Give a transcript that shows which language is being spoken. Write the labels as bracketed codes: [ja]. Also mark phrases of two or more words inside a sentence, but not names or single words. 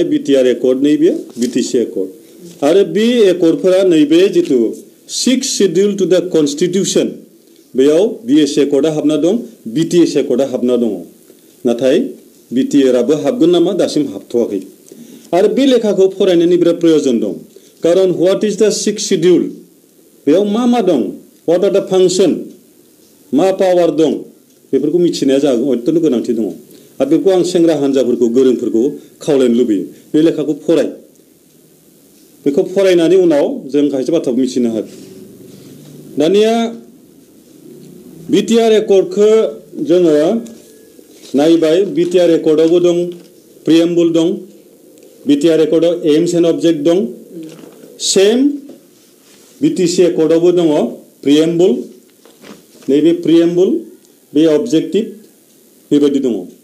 [brx] बिटिआर एकर्ड नैबे बिटिसि एकर्ड आरो बे एकर्डफोरा नैबे जिथु [en] 6 schedule to the constitution [brx] बेयाव बिएसि एकर्डआ हाबना दं बिटिएस एकर्डआ हाबना दङ नाथाय बिटिआरआबो हाबगोन नामा दासिम हाबथ'वाखै आरो बे लेखाखौ फरायनायनि बिराद प्रयोजन दं कारन [en] what is the 6 schedule [brx] बेयाव मा दं [en] what are the function [brx] मा पावार दं बेफोरखौ मिथिनाया जागोन अत्यन्त गोनांथि दङ आरो बेखौ आं सेंग्रा हान्जाफोरखौ गोरोंफोरखौ खावलायनो लुबैयो बे लेखाखौ फराय बेखौ फरायनानै उनाव जों खायसे बाथ्राखौ मिथिनो हागोन दानिया बिटिआर एकर्डखौ जोङो नायबाय बिटिआर एकर्डआवबो दं प्रिएम्बुल दं बिटिआर एकर्डआव [en] aims and object [brx] दं सेम बिटिसि एकर्डआवबो दङ प्रिएम्बुल नैबे प्रिएम्बुल बे अबजेक्टिभ बेबायदि दङ